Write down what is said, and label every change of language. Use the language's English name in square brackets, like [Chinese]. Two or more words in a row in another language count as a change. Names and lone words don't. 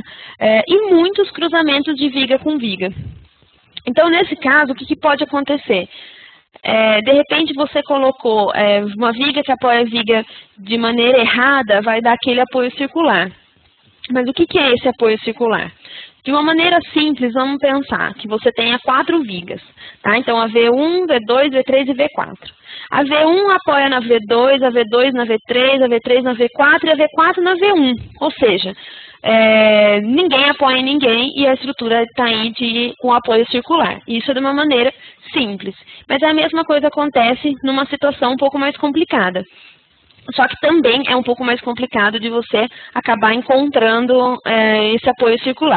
[Portuguese] E muitos cruzamentos de viga com viga. Então, nesse caso, o que pode acontecer? De repente você colocou uma viga que apoia a viga de maneira errada, vai dar aquele apoio circular. Mas o que é esse apoio circular? De uma maneira simples, vamos pensar que você tenha 4 vigas. Tá? Então, a V1, V2, V3 e V4. A V1 apoia na V2, a V2 na V3, a V3 na V4 e a V4 na V1. Ou seja, ninguém apoia ninguém e a estrutura está aí com apoio circular. Isso é de uma maneira simples. Mas a mesma coisa acontece numa situação um pouco mais complicada. Só que também é um pouco mais complicado de você acabar encontrando esse apoio circular.